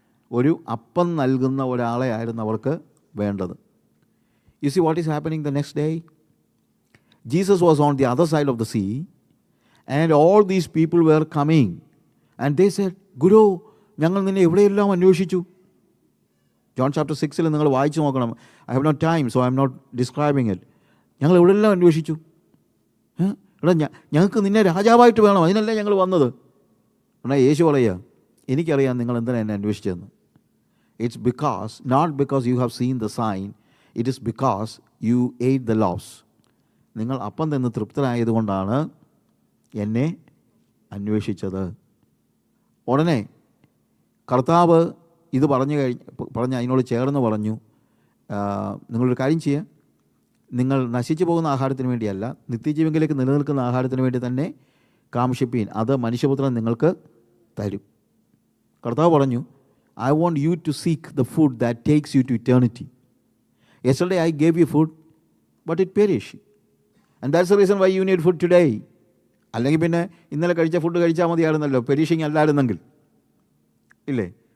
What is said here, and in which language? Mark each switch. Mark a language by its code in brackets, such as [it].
[ml] ഒരു അപ്പം നൽകുന്ന ഒരാളെ ആയിരുന്നു അവർക്ക് വേണ്ടത്. [en] You see what is happening the next day? Jesus was on the other side of the sea, and all these people were coming, and they said, Guru, [ml] ഞങ്ങൾ നിന്നെ എവിടെയെല്ലാം അന്വേഷിച്ചു. ജോൺ ചാപ്റ്റർ 6 നിങ്ങൾ വായിച്ചു നോക്കണം. [en] I have no time, so I am not describing it. [ml] ഞങ്ങൾ എവിടെയെല്ലാം അന്വേഷിച്ചു. എടാ, ഞങ്ങൾക്ക് നിന്നെ രാജാവായിട്ട് വേണം, അതിനല്ലേ ഞങ്ങൾ വന്നത്. എന്നാൽ യേശു പറയുക, എനിക്കറിയാം നിങ്ങൾ എന്തിനാണ് എന്നെ അന്വേഷിച്ചതെന്ന്. [en] It's because, not because you have seen the sign, it is because you ate the loaves. [ml] നിങ്ങൾ അപ്പം തന്നെ തൃപ്തരായതുകൊണ്ടാണ് എന്നെ അന്വേഷിച്ചത്. ഉടനെ കർത്താവ് ഇത് പറഞ്ഞ് അതിനോട് ചേർന്ന് പറഞ്ഞു, നിങ്ങളൊരു കാര്യം ചെയ്യുക, നിങ്ങൾ നശിച്ചു പോകുന്ന ആഹാരത്തിന് വേണ്ടിയല്ല, നിത്യജീവനിലേക്ക് നിലനിൽക്കുന്ന ആഹാരത്തിന് വേണ്ടി തന്നെ കാംക്ഷിപ്പീൻ, അത് മനുഷ്യപുത്രൻ നിങ്ങൾക്ക് തരും. കർത്താവ് പറഞ്ഞു, [en] I want you to seek the food that takes you to eternity. Yesterday I gave you food, but it perished. And that's the reason why you need food today. [ml] അല്ലെങ്കിൽ പിന്നെ ഇന്നലെ കഴിച്ച ഫുഡ് കഴിച്ചാൽ മതിയായിരുന്നല്ലോ, പെരിഷിങ് അല്ലായിരുന്നെങ്കിൽ. ഇല്ലേ?